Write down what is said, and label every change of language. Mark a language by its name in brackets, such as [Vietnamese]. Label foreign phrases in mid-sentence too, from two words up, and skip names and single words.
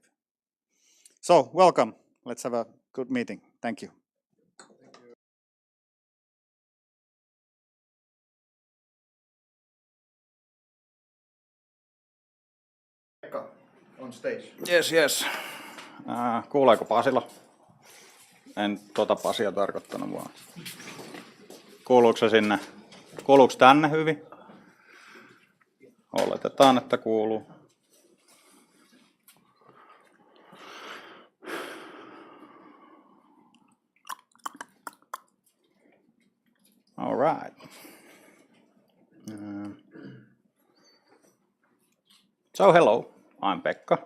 [English] So welcome. Let's have a good meeting. Thank you. Pekka, on stage. Yes. [Finnish] Kuuleeko Pasila? En Pasia tarkoittanut vaan. Kuuluuko se sinne? Kuuluuko tänne hyvin? Oletetaan, että kuuluu. [English] All right. So hello, I'm Pekka.